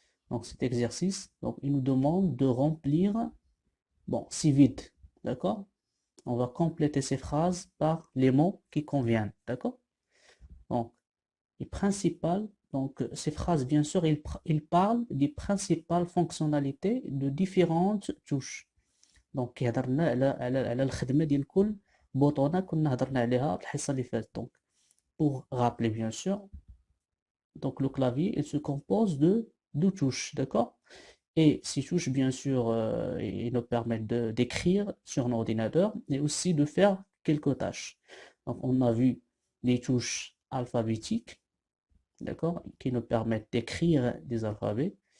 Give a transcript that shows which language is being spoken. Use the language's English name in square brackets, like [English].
[French] Donc cet exercice, donc il nous demande de remplir, bon, c'est vide, d'accord? On va compléter ces phrases par les mots qui conviennent, d'accord? Donc, les principales, donc ces phrases, bien sûr, ils parlent des principales fonctionnalités de différentes touches. [Arabic] Donc هضرنا على الخدمة ديال كل بوطونة كنا هضرنا عليها الحصة اللي فاتت. [French] Donc pour rappeler bien sûr, donc le clavier il se compose de 12 touches, d'accord? Et ces touches, bien sûr, ils nous permettent d'écrire sur un ordinateur et aussi de faire quelques tâches. Donc, on a vu les touches alphabétiques, d'accord, qui nous permettent d'écrire des alphabets.